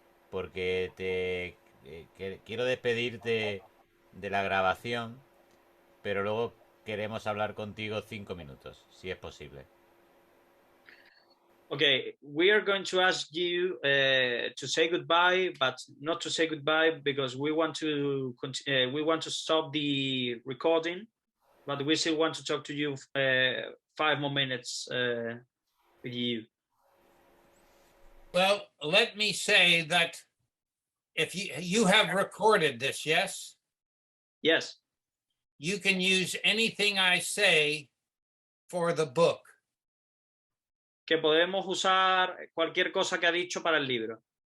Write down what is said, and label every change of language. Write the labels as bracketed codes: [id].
[es] Porque quiero despedirte de la grabación, pero luego queremos hablar contigo 5 minutos, si es posible. [en] Okay, we are going to ask you to say goodbye, but not to say goodbye because we want to stop the recording, but we still want to talk to you 5 more minutes with you. Well, let me say that if you have recorded this, yes? Yes. You can use anything I say for the book. [es] Que podemos usar cualquier cosa que ha dicho para el libro.